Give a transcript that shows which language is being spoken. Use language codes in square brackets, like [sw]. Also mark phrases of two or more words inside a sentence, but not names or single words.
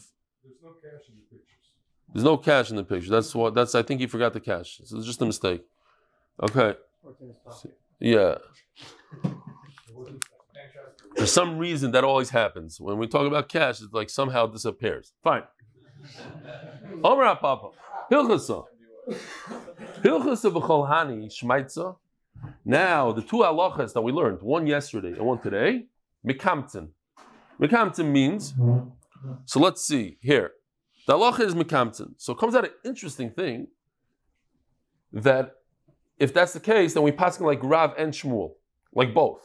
[en] There's no cash in the pictures. There's no cash in the picture. That's. I think he forgot the cash. So it's just a mistake. Okay. Yeah. For some reason, that always happens. When we talk about cash, it's like somehow it disappears. Fine. [arc] Omra Papa. Hilchasa. Hilchasa v'cholhani shmaitza. [en] Now, the two halachas that we learned, one yesterday and one today, mikamtzen. Mikamtzen means, so let's see here. The halacha is mikamtzen. So it comes out an interesting thing that if that's the case, then we pass like Rav and Shmuel, like both.